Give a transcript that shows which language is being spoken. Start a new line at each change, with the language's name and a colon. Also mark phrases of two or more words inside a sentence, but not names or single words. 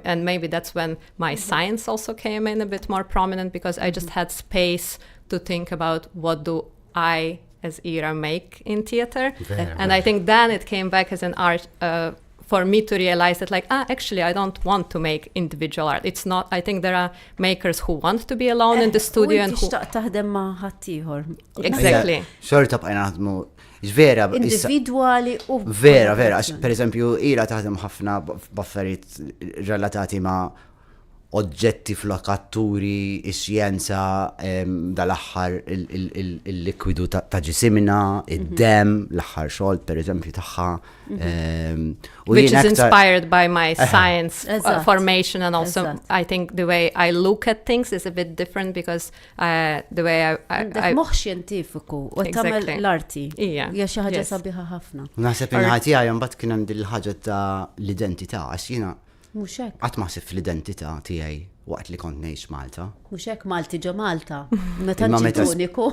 English: And maybe that's when my science also came in a bit more prominent, because I just had space to think about what do I as Ira make in theater. And I think then it came back as an art for me to realize that, like, actually, I don't want to make individual art. It's not, I think there are makers who want to be alone in the studio and who...
Maltese: taħdem ma' ħaddieħor.
English: Exactly.
Maltese: Xorta bqajna naħdmu, vera. Individwali u... Vera, għax per eżempju, Ira taħdem ħafna b'affarijiet relatati ma' oġġetti flokatturi, ix-xjenza, dal-aħħar il-likwidu ta' ġisimna, id-dem, l-aħħar xogħol per eżempju tagħha.
English: Which is inspired by my science formation, and also I think the way I look at things is a bit different, because the way I
Maltese: moħħ xjentifiku u tagħmel l-arti. Hija xi ħaġa sabiħa ħafna. Naħseb inħati mbagħad kien hemm il-ħaġa ta' l-identità, għax jiena mhux hekk. Qatt ma ħsib fl-identità tiegħi waqt li kont ngħix Malta. Mhux hekk Malti ġo Malta. Meta ġiet uniku.